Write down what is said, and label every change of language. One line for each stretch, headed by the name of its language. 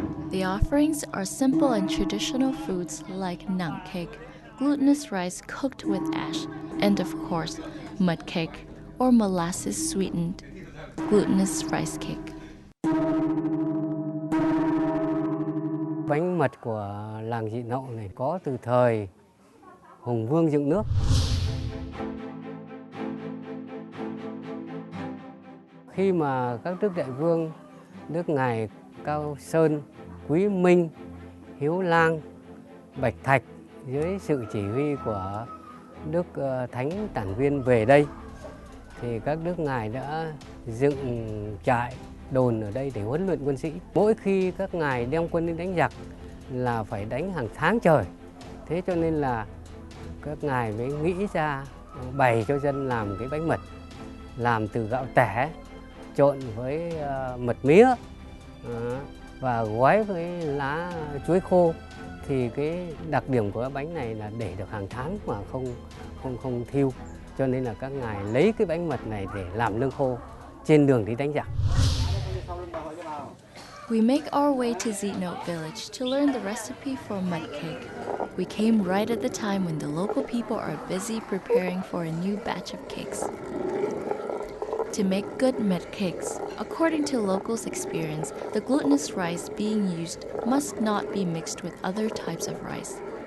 English: The offerings are simple and traditional foods like nang cake, glutinous rice cooked with ash, and of course, mud cake, or molasses sweetened glutinous rice cake.
Vietnamese: Bánh mật của làng Dị Nậu này có từ thời Hùng Vương dựng nước. Khi mà các đức đại vương, đức ngài Cao Sơn, Quý Minh, Hiếu Lang, Bạch Thạch dưới sự chỉ huy của đức Thánh Tản Viên về đây, thì các đức ngài đã dựng trại đồn ở đây để huấn luyện quân sĩ. Mỗi khi các ngài đem quân đi đánh giặc là phải đánh hàng tháng trời. Thế cho nên là các ngài mới nghĩ ra bày cho dân làm cái bánh mật, làm từ gạo tẻ trộn với mật mía và gói với lá chuối khô. Thì cái đặc điểm của cái bánh này là để được hàng tháng mà không thiêu. Cho nên là các ngài lấy cái bánh mật này để làm lương khô trên đường đi đánh giặc.
English: We make our way to Zitnote village to learn the recipe for mud cake. We came right at the time when the local people are busy preparing for a new batch of cakes. To make good mud cakes, according to locals' experience, the glutinous rice being used must not be mixed with other types of rice.